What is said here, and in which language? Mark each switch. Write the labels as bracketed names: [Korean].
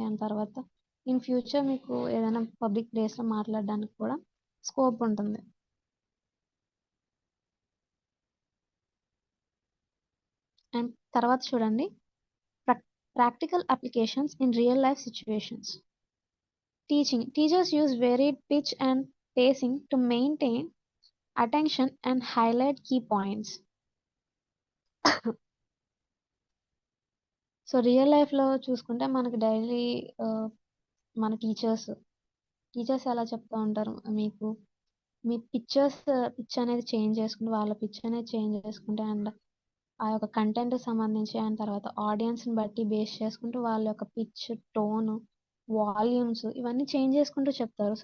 [Telugu] And తర్వాత in future మీకు ఏదైనా పబ్లిక్ ప్లేస్‌లో మాట్లాడడానికి కూడా స్కోప్ ఉంటుంది. తర్వాత చూడండి, [English] Practical applications in real life situations. Teachers use varied pitch and pacing to maintain attention and highlight key points. [Telugu] So real లైఫ్లో చూసుకుంటే మనకి డైలీ మన టీచర్స్ ఎలా చెప్తూ ఉంటారు, మీకు మీ పిచ్ అనేది చేంజ్ చేసుకుంటే, వాళ్ళ పిచ్ అనేది చేంజ్ చేసుకుంటే, అండ్ ఆ యొక్క కంటెంట్ సంబంధించి, అండ్ తర్వాత ఆడియన్స్ని బట్టి బేస్ చేసుకుంటూ వాళ్ళ యొక్క పిచ్, టోన్, వాల్యూమ్స్ ఇవన్నీ చేంజ్ చేసుకుంటూ చెప్తారు.